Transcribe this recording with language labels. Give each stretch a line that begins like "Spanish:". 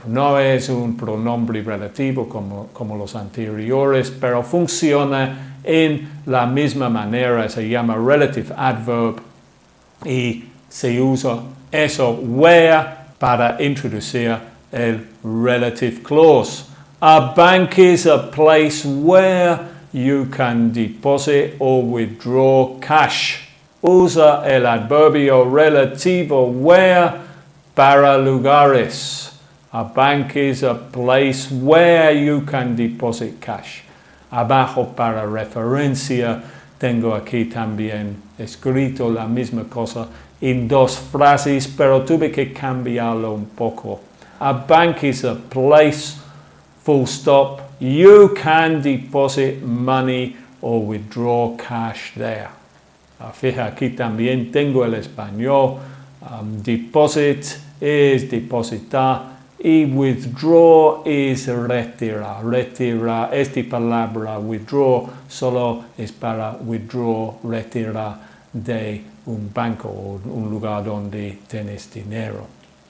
Spanish: No es un pronombre relativo como los anteriores, pero funciona en la misma manera. Se llama relative adverb y se usa eso where para introducir el relative clause.
English: A bank is a place where you can deposit or withdraw cash.
Spanish: Usa el adverbio relativo where para lugares.
English: A bank is a place where you can deposit cash.
Spanish: Abajo para referencia tengo aquí también escrito la misma cosa en dos frases, pero tuve que cambiarlo un poco.
English: A bank is a place, full stop. You can deposit money or withdraw cash there.
Spanish: Fija, aquí también tengo el español. Deposit es depositar y withdraw es retirar. Retirar, esta palabra withdraw solo es para withdraw, retirar de un banco o un lugar donde tienes dinero.